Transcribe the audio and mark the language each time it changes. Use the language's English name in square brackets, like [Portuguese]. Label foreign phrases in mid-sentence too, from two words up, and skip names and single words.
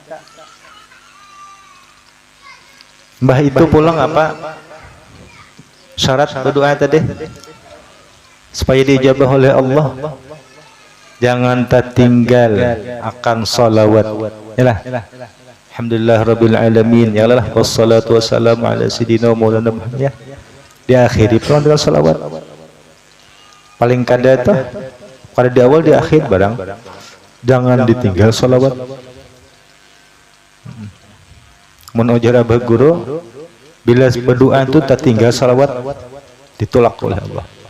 [Indonesian] Mbah itu pulang apa? [Banjar] Syarat berdoa tadi supaya dijabah oleh Allah. jangan tertinggal akan salawat. [Arabic] Yalah. الحمد لله رب العالمين. Yalah والصلاة والسلام على سيدنا مولانا محمد ya. [Banjar] Diakhiri pun dengan salawat. Paling kada tuh kada di awal di akhir barang. Jangan ditinggal salawat. Mun ujar abah guru bila berdoa itu tak tinggal salawat ditolak oleh Allah.